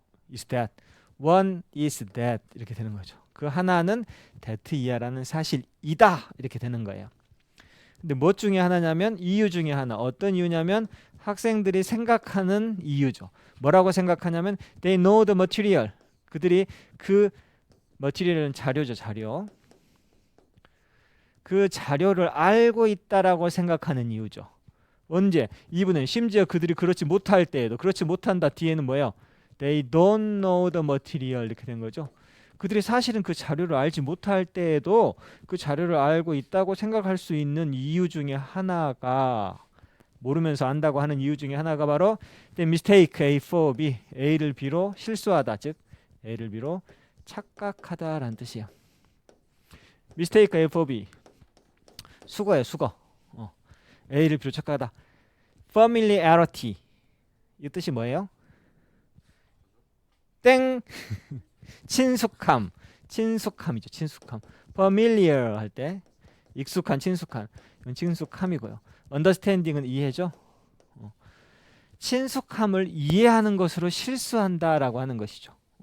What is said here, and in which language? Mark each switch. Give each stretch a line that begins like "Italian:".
English: is that, one is that,
Korean: 이렇게 되는 거죠. 그 하나는 that 이하라는 사실이다, 이렇게 되는 거예요. 근데 뭐 중에 하나냐면 이유 중에 하나. 어떤 이유냐면 학생들이 생각하는 이유죠. 뭐라고 생각하냐면
English: they know the material,
Korean: 그들이 그 material은 자료죠, 자료. 그 자료를 알고 있다라고 생각하는 이유죠. 언제? 이분은 심지어 그들이 그렇지 못할 때에도, 그렇지 못한다 뒤에는 뭐예요?
English: They don't know the material,
Korean: 이렇게 된 거죠. 그들이 사실은 그 자료를 알지 못할 때에도 그 자료를 알고 있다고 생각할 수 있는 이유 중에 하나가, 모르면서 안다고 하는 이유 중에 하나가 바로
English: they mistake A for B,
Korean: A를 B로 실수하다, 즉 A를 B로 착각하다라는 뜻이에요.
English: mistake A for B,
Korean: 수거예요, 수거. A를 B로 착각하다. familiarity, 이 뜻이 뭐예요? 땡 친숙함이죠, 친숙함. familiar 할 때 익숙한, 친숙한, 이건 친숙함이고요. understanding은 이해죠. 친숙함을 이해하는 것으로 실수한다라고 하는 것이죠.